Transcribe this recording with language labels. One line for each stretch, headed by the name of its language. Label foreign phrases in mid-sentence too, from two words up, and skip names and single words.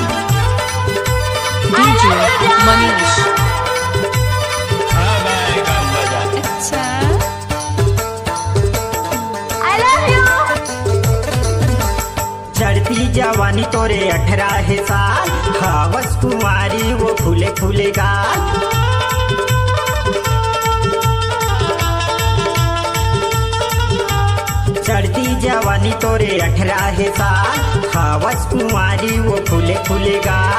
English: DJ Manish. अच्छा I love you.
Bhojpuri: चढ़ती जवानी तोरे 18 साल, हवस कुमारी वो फूले फूले गाल। चढ़ती जवानी तोरे 18 साल, हवस कुमारी वो फूले फूले गाल।